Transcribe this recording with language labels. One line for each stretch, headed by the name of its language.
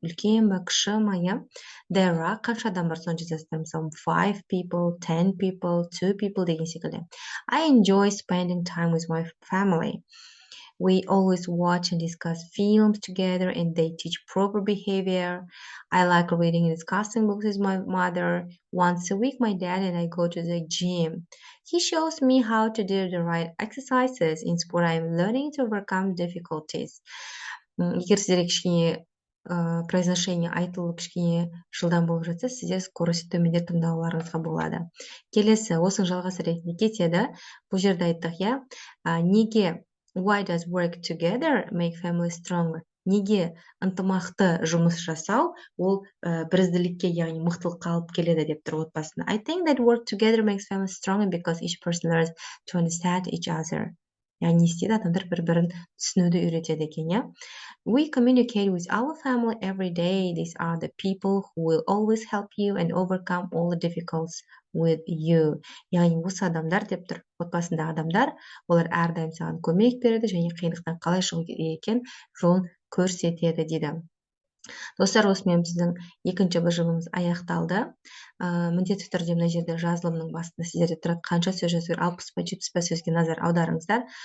Kazakh: Үлкен ба, кіші ма, иә?
English: There are
Kazakh: қанша адам бар, соны жазасыздар. Мысалы,
English: 5 people, 10 people, 2 people
Kazakh: деген секілді.
English: I enjoy spending time with my family. We always watch and discuss films together and they teach proper behavior. I like reading and discussing books with my mother. Once a week, my dad and I go to the gym. He shows me how to do the right exercises. In sport, I'm learning to overcome difficulties.
Kazakh: Егер сіздерге кішкене произношение айтылып кішкене жылдам болып жатса, сіздер скорості төмендеп тыңдауларыңызға болады. Келесі, осының жалғасы ретінде кетеді. Бұл жерде айттық, иә? Неге
English: Why does work together make family stronger?
Kazakh: Неге ынтымақты жұмыс жасау ол бірізділікке, яғни мықтылыққа алып келеді деп тұр отбасына.
English: I think that work together makes family stronger because each person learns to understand each other.
Kazakh: Яғни не істейді? Адамдар бір-бірін түсінуді үйретеді екен, иә?
English: We communicate with our family every day. These are the people who will always help you and overcome all the difficulties with you.
Kazakh: Яғни осы адамдар деп тұр, отбасындағы адамдар, олар әрдайым саған көмек береді және қиындықтан қалай шығу екен жолын көрсетеді дейді. Достар, осымен біздің екінші быжымымыз аяқталды. Міндетті түрде мына жерде жазылымның басында сіздерде тұрады қанша сөз жазу керек, 60 па 70 па сөзге назар аударыңыздар.